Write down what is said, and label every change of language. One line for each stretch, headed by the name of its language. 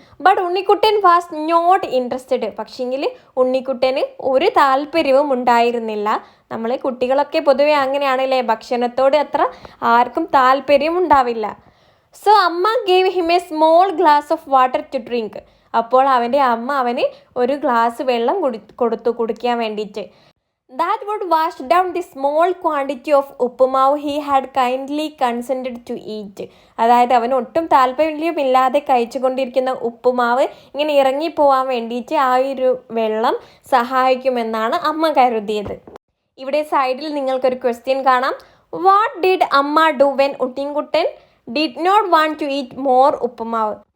English: But Unnikuttan was not interested.
Malayalam: പക്ഷെങ്കിൽ ഉണ്ണിക്കുട്ടന് ഒരു താല്പര്യവും ഉണ്ടായിരുന്നില്ല. നമ്മൾ കുട്ടികളൊക്കെ പൊതുവെ അങ്ങനെയാണല്ലേ, ഭക്ഷണത്തോട് അത്ര ആർക്കും താല്പര്യം ഉണ്ടാവില്ല.
English: So amma gave him a small glass of water to drink.
Malayalam: അപ്പോൾ അവൻ്റെ അമ്മ അവന് ഒരു ഗ്ലാസ് വെള്ളം കൊടുത്തു കുടിക്കാൻ വേണ്ടിയിട്ട്.
English: That would wash down the small quantity of uppumavu he had kindly consented to eat.
Malayalam: അതായത് അവന് ഒട്ടും താല്പര്യമില്ലാതെ കഴിച്ചുകൊണ്ടിരിക്കുന്ന ഉപ്പുമാവ് ഇങ്ങനെ ഇറങ്ങിപ്പോവാൻ വേണ്ടിയിട്ട് ആ ഒരു വെള്ളം സഹായിക്കുമെന്നാണ് അമ്മ കരുതിയത്. ഇവിടെ സൈഡിൽ നിങ്ങൾക്കൊരു ക്വസ്റ്റ്യൻ കാണാം.
English: What did amma do when Unnikuttan did not want to eat more uppumavu?